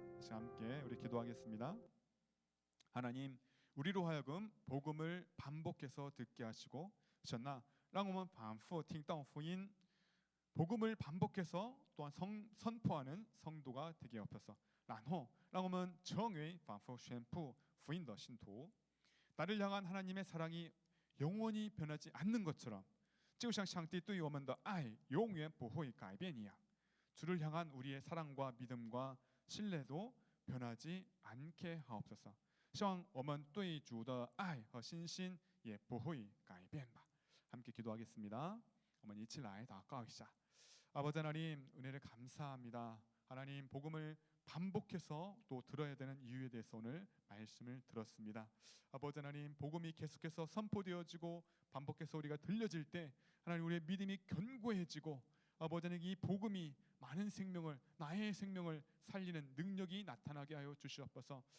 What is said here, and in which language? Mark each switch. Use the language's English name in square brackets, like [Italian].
[Korean] 함께 우리 기도하겠습니다. 하나님, 우리로 하여금 복음을 반복해서 듣게 하시고, [Chinese] 让我们反复听到福音, [Korean] 복음을 반복해서 또한 선포하는 성도가 되게 하옵소서. [Chinese] 然后让我们成为反复宣布福音的信徒. [Korean] 나를 향한 하나님의 사랑이 영원히 변하지 않는 것처럼, [Chinese] 就像上帝对我们的爱永远不会改变一样, [Korean] 주를 향한 우리의 사랑과 믿음과 신뢰도 변하지 않게 하옵소서. [Chinese] 希望我们对主的爱和信心也不会改变吧. [Korean] 함께 기도하겠습니다. [Chinese] 我们一起来祷告一下. [Korean] 아버지 하나님, 은혜를 감사합니다. 하나님, 복음을 반복해서 또 들어야 되는 이유에 대해서 오늘 말씀을 들었습니다. 아버지 하나님, 복음이 계속해서 선포되어지고 반복해서 우리가 들려질 때 하나님, 우리의 믿음이 견고해지고, 아버지 하나님, 이 복음이 많은 생명을, 나의 생명을 살리는 능력이 나타나게 하여 주시옵소서.